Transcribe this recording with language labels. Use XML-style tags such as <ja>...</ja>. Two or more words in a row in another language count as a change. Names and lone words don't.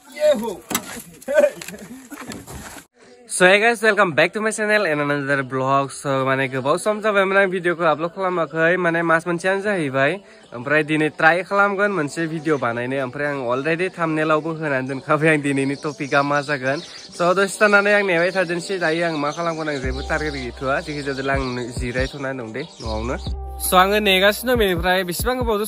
<en>So hey guys, welcome back to my channel and another vlog.</en> <brx>So माने गोबाव सम जाबाय माने भिडिअखौ आपलोड खालामाखै माने मास मोनसेयानो जाहैबाय ओमफ्राय दिनै ट्राइ खालामगोन मोनसे भिडिअ बानायनो ओमफ्राय आं अलरेडि थाम्बनेलावबो होनानै दोनखाबाय आं दिनैनि टपिकआ मा जागोन स' दसे थानानै आं नेबाय थादोंसै दायो आं मा खालामगोन आं जेबो टारगेट गैथ'आ जिखिजाया आं जिरायथ'ना दं दे न'आवनो स' आङो नेगासिनो दं बेनिफ्राय बेसेबां गोबावजों</brx>